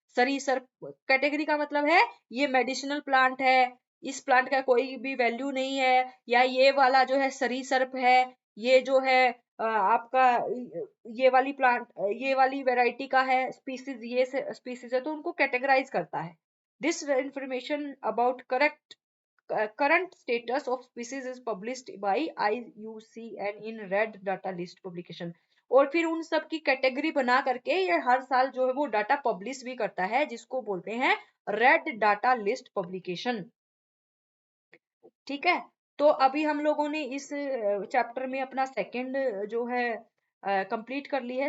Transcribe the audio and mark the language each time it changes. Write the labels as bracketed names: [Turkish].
[Hindi] सरीसृप कैटेगरी का मतलब है ये मेडिसिनल प्लांट है, इस प्लांट का कोई भी वैल्यू नहीं है, या ये वाला जो है सरीसृप है, ये जो है आपका ये वाली प्लांट, ये वाली वैरायटी का है, स्पीसीज ये स्पीसीज है, तो उनको कैटेगराइज करता है। [English] This information about correct current status of species is published by IUCN in red data list publication. [Hindi] और फिर उन सब की कैटेगरी बना करके ये हर साल जो है वो डाटा पब्लिश भी करता है, जिसको बोलते हैं रेड डाटा लिस्ट पब्लिकेशन। ठीक है, तो अभी हम लोगों ने इस चैप्टर में अपना सेकंड जो है कंप्लीट कर ली है।